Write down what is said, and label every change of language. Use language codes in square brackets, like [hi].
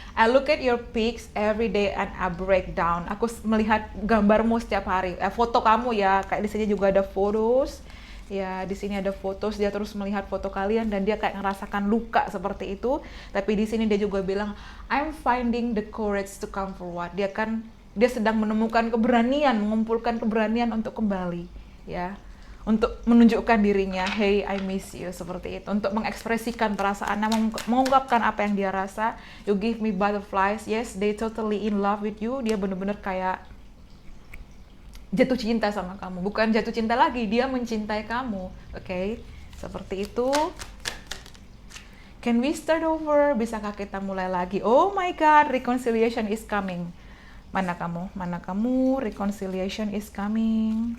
[en] I look at your pics every day and I break down. [id] Aku melihat gambarmu setiap hari. Foto kamu, ya, kayak di sini juga ada fotos. Ya, di sini ada fotos, dia terus melihat foto kalian dan dia kayak ngerasakan luka seperti itu. Tapi di sini dia juga bilang, [en] I'm finding the courage to come forward. [id] Dia sedang menemukan keberanian, mengumpulkan keberanian untuk kembali, ya. Untuk menunjukkan dirinya, [en] hey, I miss you, [id] seperti itu. Untuk mengekspresikan perasaannya, mengungkapkan apa yang dia rasa. [en] You give me butterflies. Yes, they totally in love with you. [id] Dia benar-benar kayak jatuh cinta sama kamu. Bukan jatuh cinta lagi, dia mencintai kamu. Okay, seperti itu. [en] Can we start over? [id] Bisakah kita mulai lagi? [en] Oh my God, reconciliation is coming. [id] Mana kamu? [en] Reconciliation is coming.